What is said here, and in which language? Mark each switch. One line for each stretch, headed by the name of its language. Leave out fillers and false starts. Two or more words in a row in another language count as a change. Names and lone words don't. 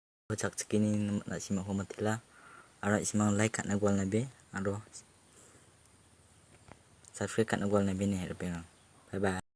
Garo: chak chikini na simang ho Mitela aro simang like katna gwal na be aro subscribe katna gwal na be ne bye bye.